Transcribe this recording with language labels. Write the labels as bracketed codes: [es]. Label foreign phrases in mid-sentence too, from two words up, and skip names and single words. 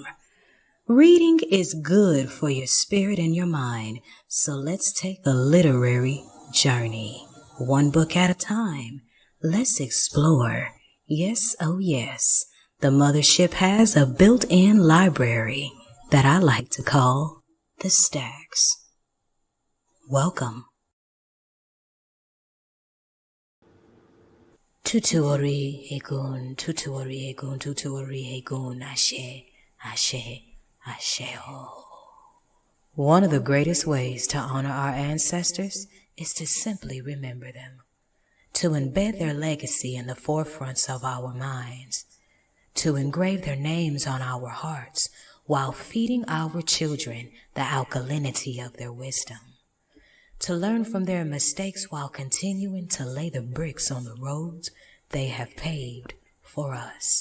[en] Reading is good for your spirit and your mind, so let's take a literary journey. One book at a time. Let's explore. Yes, oh yes. The mothership has a built-in library that I like to call the stacks. Welcome. [yo] Tutuori egun, tutuori egun, tutuori egun, ashe, ashe, ashe ho. [en] One of the greatest ways to honor our ancestors is to simply remember them, to embed their legacy in the forefronts of our minds, to engrave their names on our hearts while feeding our children the alkalinity of their wisdom, to learn from their mistakes while continuing to lay the bricks on the roads they have paved for us.